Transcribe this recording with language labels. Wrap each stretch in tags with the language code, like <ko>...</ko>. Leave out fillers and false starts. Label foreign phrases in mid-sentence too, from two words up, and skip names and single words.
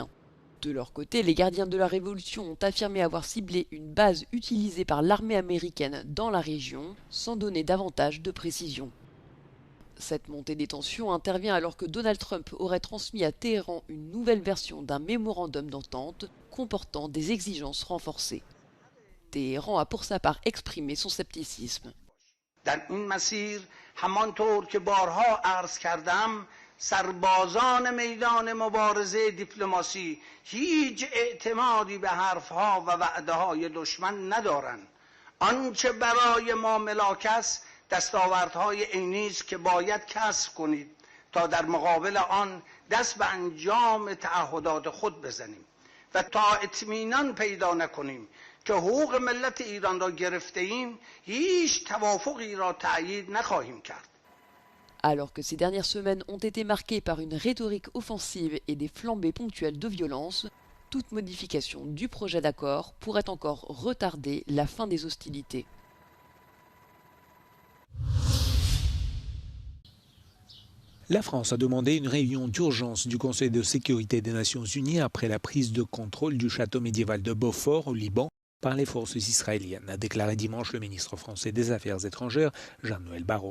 <fr>De leur côté, les gardiens de la révolution ont affirmé avoir ciblé une base utilisée par l'armée américaine dans la région, sans donner davantage de précision. Cette montée des tensions intervient alors que Donald Trump aurait transmis à Téhéran une nouvelle version d'un mémorandum d'entente comportant des exigences renforcées. Téhéran a pour sa part exprimé son scepticisme.</fr> <fa>سربازان میدان مبارزه دیپلماسی هیچ اعتمادی به حرفها و وعده‌های دشمن ندارند. آنچه برای ما ملاک است دستاوردهای عینی است که باید کسب کنید تا در مقابل آن دست به انجام تعهدات خود بزنیم و تا اطمینان پیدا نکنیم که حقوق ملت ایران را گرفته ایم هیچ توافقی را تأیید نخواهیم کرد.</fa> <fr>Alors que ces dernières semaines ont été marquées par une rhétorique offensive et des flambées ponctuelles de violence, toute modification du projet d'accord pourrait encore retarder la fin des hostilités. La France a demandé une réunion d'urgence du Conseil de sécurité des Nations Unies après la prise de contrôle du château médiéval de Beaufort au Liban par les forces israéliennes, a déclaré dimanche le ministre français des Affaires étrangères, Jean-Noël Barrot.</fr>